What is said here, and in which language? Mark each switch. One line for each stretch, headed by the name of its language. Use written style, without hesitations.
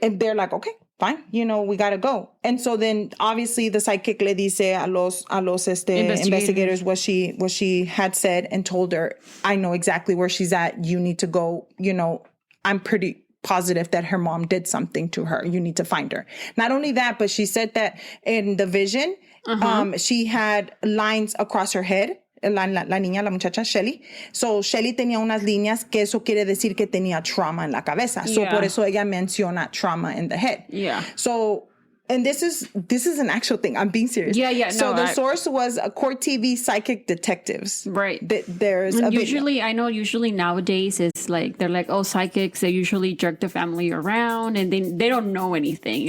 English: And they're like, okay, fine. You know, we got to go. And so then obviously the psychic
Spanish: le dice a los
English: investigators what she had said and told her, I know exactly where she's at. You need to go. You know, I'm pretty positive that her mom did something to her. You need to find her. Not only that, but she said that in the vision, she had lines across her head.
Spanish: La muchacha, Shilie. So, Shilie tenía unas líneas que eso quiere decir que tenía trauma en la cabeza. So, por eso ella menciona trauma
English: in the head. Yeah. So, and this is an actual thing. I'm being serious. Yeah. So the source was a Court TV psychic detectives. Right. There's a usually, video. I know usually nowadays it's like, they're like, oh, psychics, they usually jerk the family around and they don't know anything.